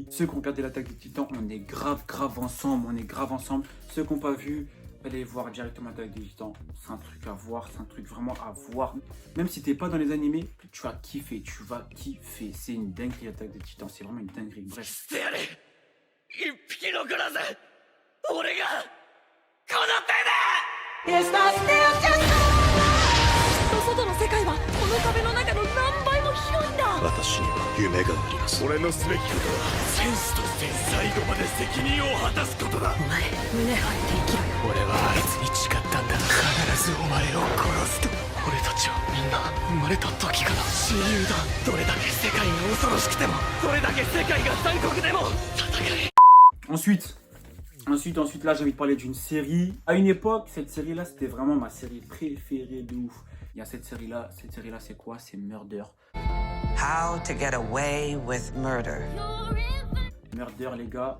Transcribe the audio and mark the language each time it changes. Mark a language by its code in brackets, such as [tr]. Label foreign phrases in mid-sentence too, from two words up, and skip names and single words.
[fr] Ceux qui ont regardé l'Attaque des Titans, on est grave ensemble. Ceux qui n'ont pas vu, allez voir directement l'Attaque des Titans. C'est un truc à voir, c'est un truc vraiment à voir. Même si t'es pas dans les animés, tu vas kiffer, C'est une dinguerie l'Attaque des Titans, c'est vraiment une dinguerie. Bref. [en] Is that still just [ja] 外の世界はこの壁の中の何倍も広いんだ。私には夢があります。俺のすべきことは戦士として最後まで責任を果たすことだ。お前胸張って生きろよ。俺はずお前を殺すと。俺たちはみんな生まれた時から親友だ。どれだけ世界が恐ろしくても、どれだけ世界が残酷でも戦え。 [fr] Ensuite, là, j'ai envie de parler d'une série. À une époque, cette série-là, c'était vraiment ma série préférée de ouf. Il y a cette série-là, c'est quoi? C'est Murder. How to Get Away with Murder. Murder, les gars.